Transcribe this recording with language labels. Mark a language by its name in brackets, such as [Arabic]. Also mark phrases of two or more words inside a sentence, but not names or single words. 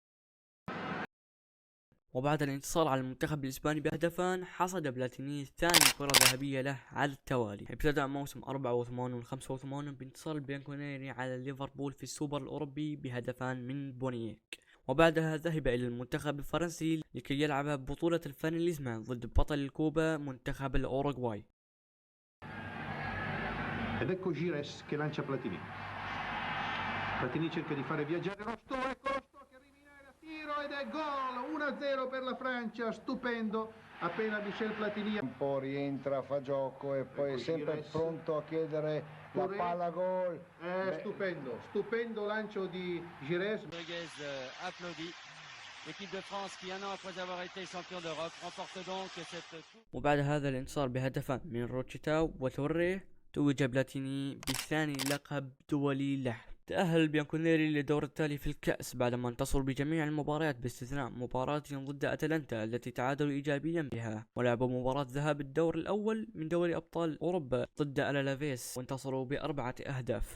[Arabic] وبعد الانتصار على المنتخب الإسباني بهدفان حصد بلاتيني ثاني كرة ذهبية له على التوالي. ابتدأ موسم 84 و 85 بانتصار البيانكونيري على ليفربول في السوبر الأوروبي بهدفان من بونييك، وبعدها ذهب إلى المنتخب الفرنسي لكي يلعب بطولة الفانيليزما ضد بطل الكوبا منتخب الأوروغواي. [Italian] Ed ecco Gires che lancia Platini. Platini cerca di fare viaggiare Rosto, ecco Rosto che rimina da tiro ed è gol, 1-0 per la Francia, stupendo. Appena Michel Platini un po' rientra, fa gioco e poi è sempre pronto a chiedere la palla gol. Stupendo, stupendo lancio di Gires. [French] Rodriguez applaudit. L'équipe de France qui un an après avoir été champion d'Europe remporte donc cette coupe. [Arabic] وبعد هذا الانتصار بهدفان من روتشيتاو وتوريه توج بلاتيني بثاني لقب دولي له. تأهل البيانكونيري للدور التالي في الكأس بعدما انتصروا بجميع المباريات باستثناء مباراة ضد أتلانتا التي تعادلوا إيجابيا بها، ولعبوا مباراة ذهاب الدور الأول من دوري أبطال أوروبا ضد ألالافيس وانتصروا ب4 أهداف.